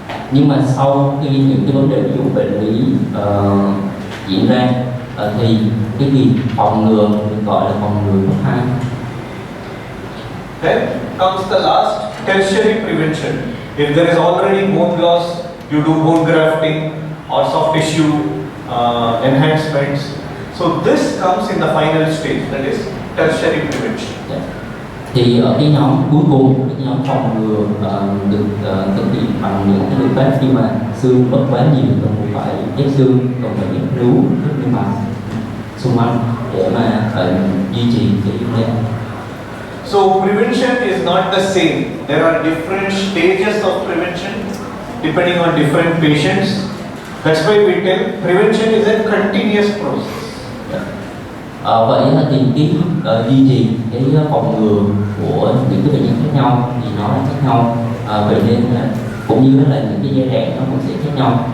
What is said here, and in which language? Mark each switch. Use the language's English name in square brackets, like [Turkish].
[Vietnamese] Nhưng mà sau khi những cái vấn đề ví dụ bệnh lý diễn ra, thì cái việc phòng ngừa được gọi là phòng ngừa cấp 2. [English] Then comes the last, tertiary prevention. If there is already bone loss, you do bone grafting or soft tissue enhancements. So this comes in the final stage, that is tertiary prevention. [Vietnamese] Thì ở cái nhóm cuối cùng, cái nhóm phòng ngừa được thực hiện bằng những cái biện pháp khi mà xương mất quá nhiều, cần phải ghép xương, cần phải ghép nướu, rất niêm mạc xung quanh để mà duy trì cái implant. [English] So prevention is not the same. There are different stages of prevention depending on different patients. That's why we tell prevention is a continuous process. [Vietnamese] Vậy là thì cái duy trì cái phòng ngừa của những cái bệnh nhân khác nhau thì nó là khác nhau. Vậy nên là cũng như là những cái giai đoạn nó cũng sẽ khác nhau.